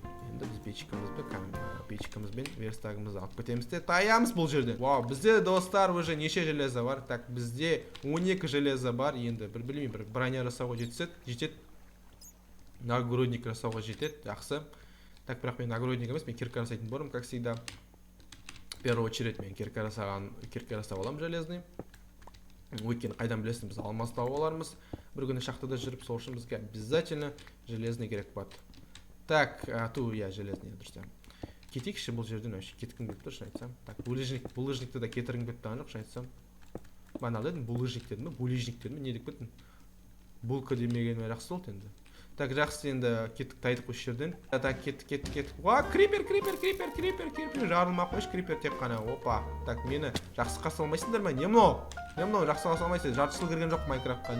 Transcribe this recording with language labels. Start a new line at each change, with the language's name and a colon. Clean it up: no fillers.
Kazakh: Енді біз печкамызбен верстагымызды алып кетеміз де таямыз бұл жерден. Вау, бізде, достар,
Russian: уже
Kazakh: неше железа бар.
Russian: Так,
Kazakh: бізде 12 железа бар. Енді білмеймін, бір броня жасауға жетеді. Нагрудник жасауға жетеді, жақсы.
Russian: Так,
Kazakh: бірақ мен нагрудник емес, мен кирка жасайтын болам,
Russian: как всегда. В первую очередь
Kazakh: мен кирка жасап аламын
Russian: железный.
Kazakh: Өйткені қайдан білесің, біз алмас тауып алармыз. Бір күні шахтада жүріп, сол үшін бізге
Russian: обязательно железный
Kazakh: керек болады.
Russian: Так, железный
Kazakh: дұрыс. Кетейікші бұл жерден өші кеткім келіп тұр, шын айтсам.
Russian: Так,
Kazakh: булыжникті да кетіргім келіп тұрған жоқ, шын айтсам. Бана дедім, булыжник дедім, булыжник дедім, не деп кеттім? Булка демегеніме жақсы болды енді.
Russian: Так,
Kazakh: жақсы енді кеттік тайдық осы жерден.
Russian: Так,
Kazakh: кеттік. Ва, крипер, жарылмақ қойш, крипер тек қана, опа. Так, мені жақсы қарсы алмайсыңдар ма? Не мынау? Жақсы қарсы алмайсың, жарты жыл кірген жоқ Майнкрафтқа.